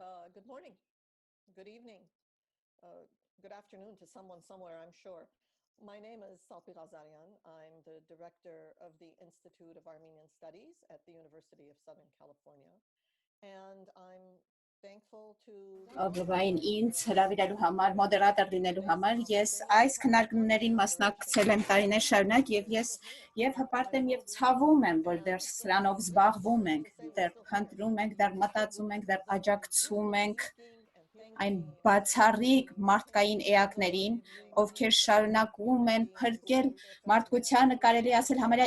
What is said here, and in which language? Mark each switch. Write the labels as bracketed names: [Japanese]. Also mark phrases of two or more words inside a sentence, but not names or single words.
[English] Good morning, good evening, good afternoon to someone somewhere, I'm sure. My name is Salpi Ghazarian. I'm the director of the Institute of Armenian Studies at the University of Southern California. And I'm thankful to [Armenian] Աբովային ինձ հրավիրելու համար, մոդերատոր լինելու համար, ես այս քննարկումներին մասնակցել եմ տարիներ շարունակ եւ ես հպարտ եմ եւ ցավում եմ, որ դեռ սրանով զբաղվում ենք, դեռ փնտրում ենք, դեռ մտածում ենք, դեռ աջակցում ենք այն բացառիկ մարդկային էակներին, ովքեր շարունակում են փրկել մարդկությանը, կարելի ասել համարյա